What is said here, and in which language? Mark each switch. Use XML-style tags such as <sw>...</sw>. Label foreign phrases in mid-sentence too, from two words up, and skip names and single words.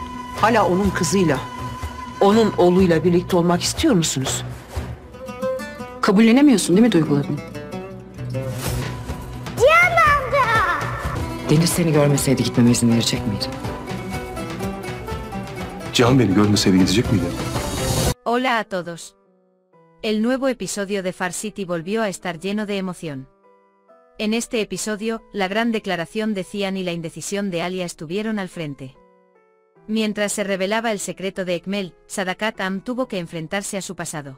<tr>Hala onun kızıyla, onun oğluyla birlikte olmak istiyor musunuz? Kabullenemiyorsun değil mi duygularını? Deniz seni görmeseydi gitmeme izin verecek miydi? Cihan beni görmeseydi gidecek miydi?</tr> <es>Hola a todos. El nuevo episodio de Far City volvió a estar lleno de emoción. En este episodio, la gran declaración de Cian y la indecisión de Alia estuvieron al frente. Mientras se revelaba el secreto de Ekmel, Sadakat Am tuvo que enfrentarse a su pasado.</es>